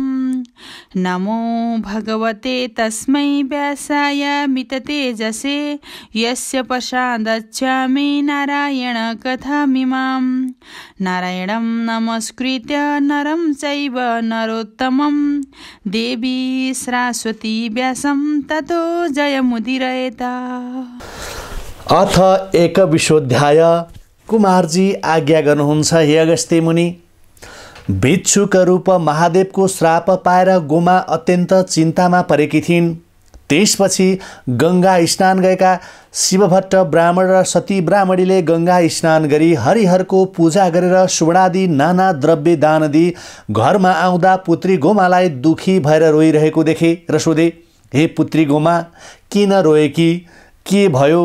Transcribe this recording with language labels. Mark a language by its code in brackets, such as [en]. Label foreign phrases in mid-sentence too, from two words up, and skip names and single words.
[sa] नमो भगवते तस्मै व्यासाय मिततेजसे यस्य प्रसादच्छामि नारायणकथामिमाम्। नारायणं नमस्कृत्य नरं चैव नरोत्तमं देवी सरस्वती व्यासं ततो जयमुदीरयेत्। अथ एकविंशोऽध्याय। [ne] कुमारजी आज्ञा गर्नुहुन्छ हे अगस्त्य मुनि। भिक्षुक रूप महादेवको श्राप पाएर गोमा अत्यन्त चिन्तामा परेकी थिइन्। त्यसपछि गङ्गा स्नान गएका शिवभट्ट ब्राह्मण र सती ब्राह्मणीले गङ्गा स्नान गरी हरिहरको पूजा गरेर सुवर्णादि नाना द्रव्य दान दिई घरमा आउँदा पुत्री गोमालाई दुखी भएर रोइरहेको देखे र सोधे, हे पुत्री गोमा, किन रोएकी, के भयो?